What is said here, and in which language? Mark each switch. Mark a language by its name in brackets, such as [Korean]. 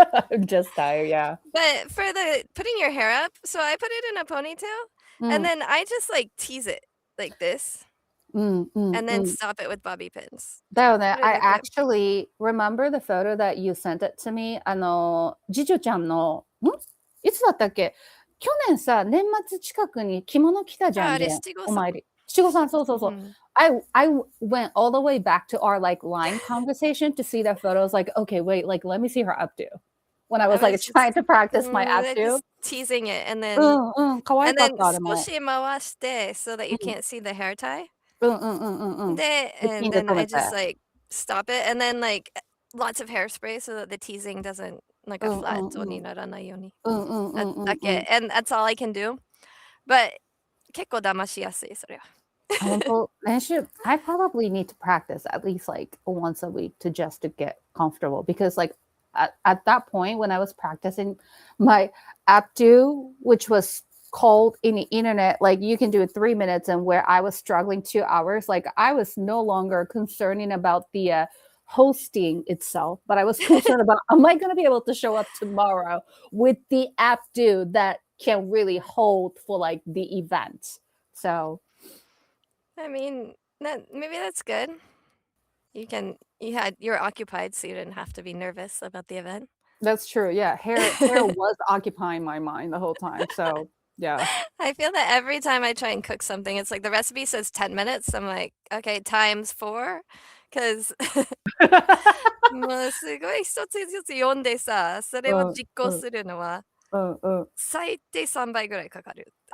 [English] I'm just tired, yeah. But for the putting your hair up, so I put it in a ponytail and then I just tease it like this and then stop it with bobby pins. [Japanese] だよね。 [English] Put it I like that. actually remember the photo that you sent it to me. [Japanese] 次女ちゃんの、いつだったっけ？去年さ、年末近くに着物着たじゃん。あれ、七五三。お参り。七五三、そうそうそう。 [English] I went all the way back to our line conversation to see that photo. I was like, okay, wait, let me see her updo. When I was trying to practice my updo. Just teasing it and then [Japanese] 可愛かった、あれも。少し回して [English] so that you can't see the hair tie. [Japanese] で、 [English] and then I just stop it and then lots of hairspray so that the teasing doesn't a flat [Japanese] にならないように。だけ。 [English] And that's all I can do. But [Japanese] 結構騙しやすい、それは。本当、練習 [English] I probably need to practice at least once a week to just to get comfortable because at that point when I was practicing my updo, which was called in the internet, you can do it 3 minutes, and where I was struggling 2 hours, I was no longer concerning about the hosting itself, but I was concerned about, am I going to be able to show up tomorrow with the updo that can really hold for the event? So I mean, maybe that's good. You're occupied, so you didn't have to be nervous about the event. That's true. Yeah, hair was occupying my mind the whole time. So yeah. I feel that every time I try and cook something, it's the recipe says 10 minutes. I'm like, okay, times 4, because [Japanese] もうすごい一つずつ読んでさ、それを実行するのは最低3倍ぐらいかかる。